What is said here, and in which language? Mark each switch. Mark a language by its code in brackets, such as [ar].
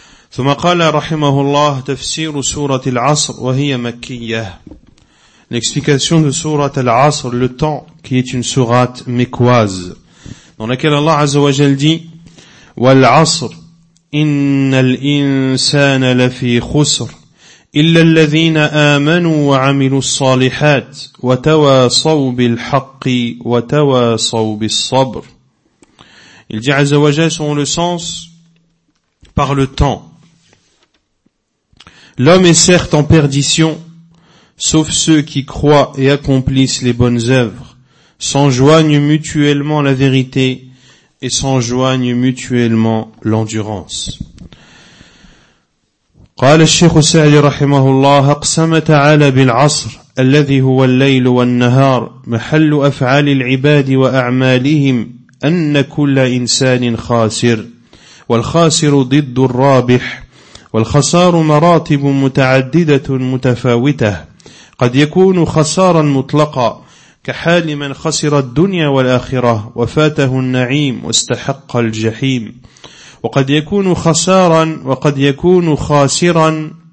[ar] ثم قال رحمه الله تفسير سورة العصر وهي مكية. [fr] L'explication de Sourate Al-Asr, le temps, qui est une sourate mécoise, dans laquelle Allah Azza wa Jal dit [ar] وَالْعَصْر إِنَّ الْإِنسَانَ لَفِي خُسْرٍ إِلَّا الَّذِينَ آمَنُوا وَعَمِلُوا الصَّالِحَاتِ وَتَوَاصَوْا بِالْحَقِّ وَتَوَاصَوْا بِالصَّبْرِ. [fr] Il dit Azza wa Jal selon le sens, par le temps, l'homme est certes en perdition, sauf ceux qui croient et accomplissent les bonnes œuvres, s'enjoignent mutuellement la vérité et s'enjoignent mutuellement l'endurance. [ar] قال الشيخ السعدي رحمه الله اقسم تعالى بالعصر الذي هو الليل والنهار محل أفعال العباد وأعمالهم أن كل إنسان خاسر والخاسر ضد الرابح والخسار مراتب متعددة متفاوتة قد يكون خسارا مطلقا كحال من خسر الدنيا والآخرة وفاته النعيم واستحق الجحيم وقد يكون خسارا وقد يكون خاسرا